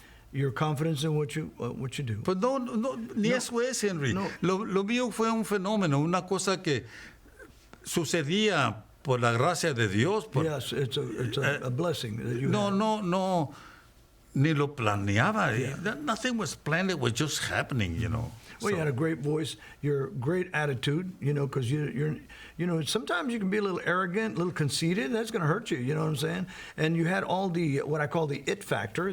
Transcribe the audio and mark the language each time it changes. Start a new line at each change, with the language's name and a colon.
English: Your confidence in what you do.
Spanish: Pues no, ni eso es, Henry. No. Lo mío fue un fenómeno, una cosa que sucedía por la gracia de Dios.
English: Yes, it's a blessing that you have.
Spanish: ni lo planeaba.
English: Nothing was planned. It was just happening, you know. Well, you had a great voice, your great attitude, you know, because you're, sometimes you can be a little arrogant, a little conceited. That's going to hurt you, you know what I'm saying? And you had all the, what I call the it factor.